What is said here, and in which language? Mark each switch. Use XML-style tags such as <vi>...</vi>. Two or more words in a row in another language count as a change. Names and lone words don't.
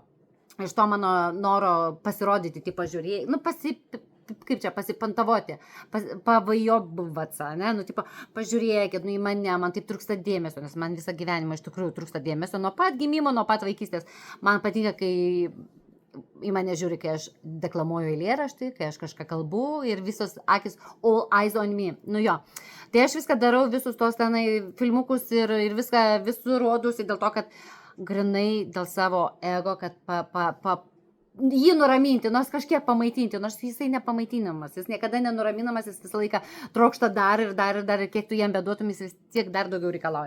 <lt>Iš to mano noro pasirodyti, tai pažiūrėjai, nu, pasipantavoti, pavajobuvatsa, ne, nu, tipo, pažiūrėkit, nu, į mane, man taip trūksta dėmesio, nes man visą gyvenimą iš tikrųjų trūksta dėmesio, nuo pat gimimo, nuo pat vaikystės. Man patinka, kai į mane žiūri, kai aš deklamuoju eilėraštį, kai aš kažką kalbu ir visos akis,</lt> <en>all eyes on me.</en> <lt>Nu jo, tai aš viską darau, visus tos tenai filmukus ir viską visur rodusi dėl to, kad grinai dėl savo ego, kad jį nuraminti, nors kažkiek pamaitinti, nors jisai nepamaitinamas, jis niekada nenuraminamas, jis visą laiką trokšta dar ir kiek tu jam beduotum, jis vis tiek dar daugiau reikalauja.</lt>